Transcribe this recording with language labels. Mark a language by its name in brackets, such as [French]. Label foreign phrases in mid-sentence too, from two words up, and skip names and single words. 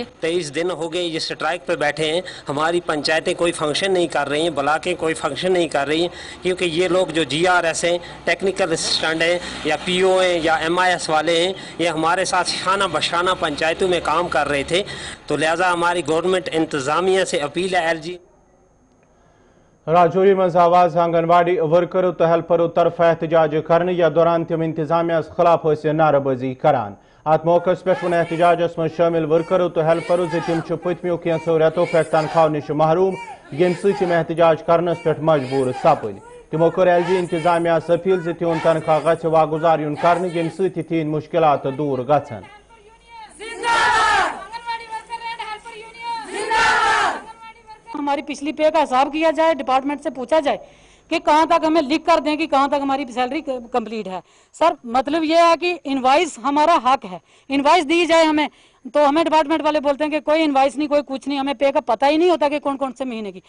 [Hindi] 23 दिन हो गए ये स्ट्राइक पे बैठे हैं, हमारी पंचायतें कोई फंक्शन नहीं कर रही हैं, ब्लॉकें कोई फंक्शन नहीं कर रही हैं, क्योंकि ये लोग जो GRS हैं, [English] technical assistant [Hindi] हैं या PO हैं या MIS वाले हैं, ये हमारे साथ शाना बशाना पंचायतों में काम कर रहे थे। तो लिहाजा हमारी गवर्नमेंट इंतज़ामिया से अपील है LG [Kashmiri] राजौरी मज आवाज आंगनवाड़ी वर्करों तो हेल्परों तरफ एहतजाज करने या दौरान तम इंतजामिया खिलाफ नारेबाजी करान। अत मौके पे वन एहतजाजस मज शामिल वर्करों तो हेल्परों तम पतमो कैंसो रेतों पे तनख्वाह नश महरूम यम सम एहतजाज करनस पे मजबूर सपद। तमो कर LG इंतजामिया अपील तिहद तनख्वाह गछ वागुजार युन कर यम तिहद मुश्किलात दूर गछन। [Hindi] हमारी पिछली पे का हिसाब किया जाए, डिपार्टमेंट से पूछा जाए कि कहाँ तक हमें लिख कर दें कि कहाँ तक हमारी सैलरी कंप्लीट है। सर मतलब ये है कि इनवाइस हमारा हक है, इनवाइस दी जाए हमें, तो हमें डिपार्टमेंट वाले बोलते हैं कि कोई इनवाइस नहीं, कोई कुछ नहीं, हमें पे का पता ही नहीं होता कि कौन कौन से महीने की।